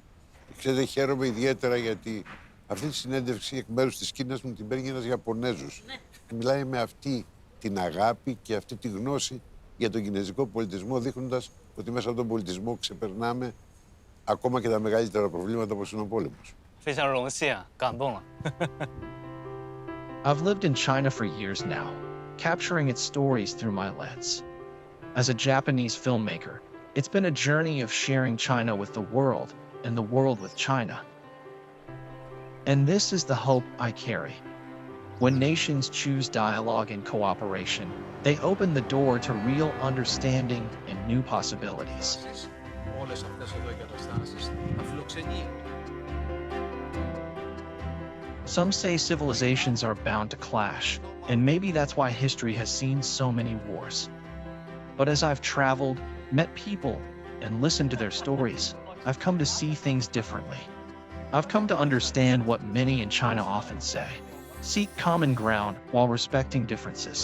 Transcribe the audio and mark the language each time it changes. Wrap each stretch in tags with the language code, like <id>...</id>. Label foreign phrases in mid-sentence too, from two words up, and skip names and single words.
<el>Ξέρετε, χαίρομαι ιδιαίτερα γιατί αυτή τη συνέντευξη εκ μέρους της Κίνας μου την παίρνει ένας Ιαπωνέζος. Μιλάει με αυτή την αγάπη και αυτή τη γνώση για τον κινέζικο πολιτισμό, δείχνοντας ότι μέσα από τον πολιτισμό ξεπερνάμε ακόμα και τα μεγαλύτερα προβλήματα όπως είναι ο πόλεμος.</el> <zh>非常荣幸啊，感动了。</zh> <en>I've lived in China for years now, capturing its stories through my lens. As a Japanese filmmaker, it's been a journey of sharing China with the world and the world with China. And this is the hope I carry. When nations choose dialogue and cooperation, they open the door to real understanding and new possibilities.</en> <el>Όλες αυτές εδώ εγκαταστάσεις θα φιλοξενεί.</el> <en>Some say civilizations are bound to clash, and maybe that's why history has seen so many wars. But as I've traveled, met people, and listened to their stories, I've come to see things differently. I've come to understand what many in China often say: seek common ground while respecting differences.</en>